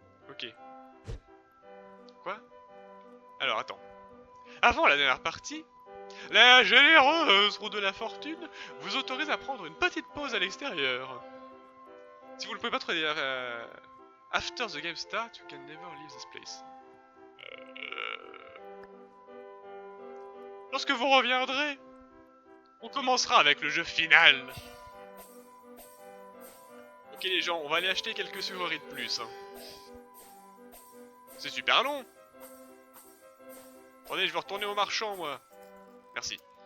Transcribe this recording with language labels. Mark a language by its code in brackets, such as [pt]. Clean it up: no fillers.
[fr] Ok. Quoi? Alors attends. Avant la dernière partie, la généreuse roue de la fortune vous autorise à prendre une petite pause à l'extérieur. Si vous ne pouvez pas trouver... [en] after the game start, you can never leave this place. [fr] Lorsque vous reviendrez, on commencera avec le jeu final. Ok les gens, on va aller acheter quelques sureries de plus. Hein. C'est super long. Attendez, je vais retourner au marchand moi. Merci.